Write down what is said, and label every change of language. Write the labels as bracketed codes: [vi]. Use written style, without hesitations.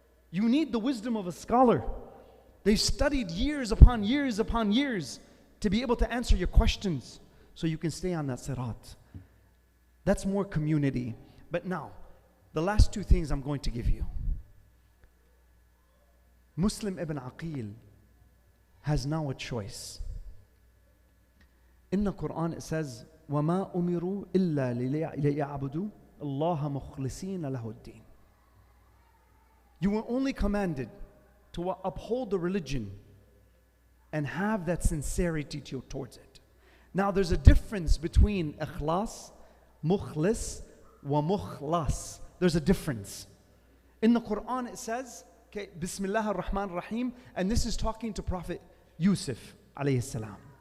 [en] You need the wisdom of a scholar. They've studied years upon years upon years to be able to answer your questions so you can stay on that sirat. That's more community. But now, the last two things I'm going to give you. Muslim ibn Aqil has now a choice. In the Quran it says, [ar] وَمَا أُمِرُوا إِلَّا لِيَعْبُدُوا اللَّهَ مُخْلِصِينَ لَهُ الدِّينَ. [en] You were only commanded to uphold the religion and have that sincerity towards it. Now there's a difference between ikhlas, mukhlis, wa mukhlas. There's a difference. In the Quran it says, okay, Bismillah ar-Rahman ar-Rahim, and this is talking to Prophet Yusuf alayhi salam.